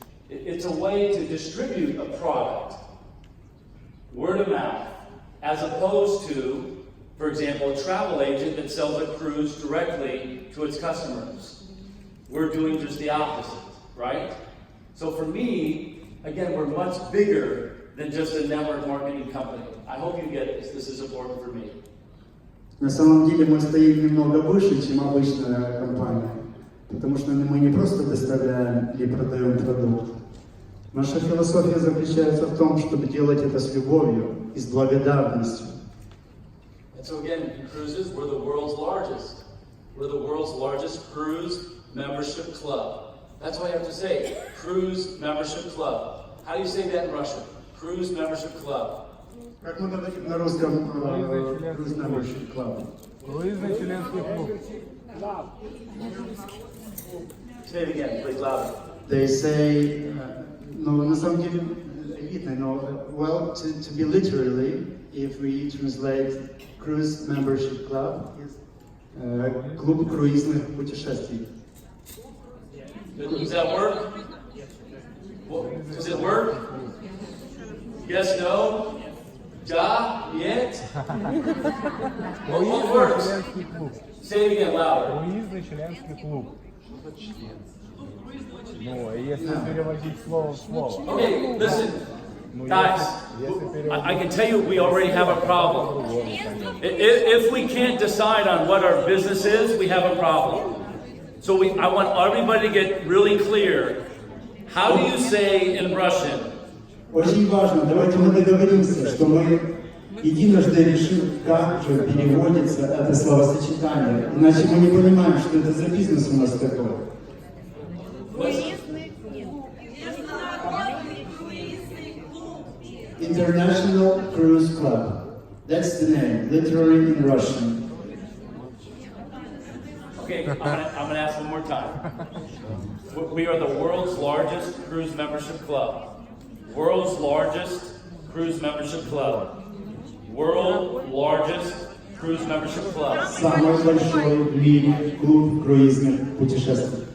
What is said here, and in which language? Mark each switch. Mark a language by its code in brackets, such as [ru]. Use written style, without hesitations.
[en] It's a way to distribute a product, word of mouth, as opposed to, for example, a travel agent that sells a cruise directly to its customers. We're doing just the opposite, right? So for me, again, we're much bigger than just a network marketing company. I hope you get this. This is important for me. [ru] На самом деле мы стоим немного выше, чем обычная компания, потому что мы не просто доставляем или продаем продукт. Наша философия заключается в том, чтобы делать это с любовью и с благодарностью. [en] And so again, in cruises, we're the world's largest. We're the world's largest cruise membership club. That's what I have to say. Cruise membership club. How do you say that in Russian? Cruise membership club. [ru] Как мы говорим на русском Cruise Membership Club? Круизный членский клуб. [en] Say it again, please, louder. They say, [ru] ну, на самом деле, видно, но, [en] well, to be literally, if we translate Cruise Membership Club, [ru] клуб круизных путешествий. [en] Does that work? Does it work? Yes, no? Ja, yet? What works? [ru] Членский клуб. [en] Say it again, louder. [ru] Круизный членский клуб. Ну, если переводить слово в слово. [en] Okay, listen. Guys, I can tell you we already have a problem. If we can't decide on what our business is, we have a problem. So I want everybody to get really clear. How do you say in Russian? [ru] Очень важно, давайте мы договоримся, что мы единожды решим, как же переводится это словосочетание. Иначе мы не понимаем, что это за бизнес у нас такой. [en] International Cruise Club. That's the name, literally in Russian. Okay, I'm gonna ask one more time. We are the world's largest cruise membership club. World's largest cruise membership club. World largest cruise membership club. [ru] Самый большой в мире клуб круизных путешествий.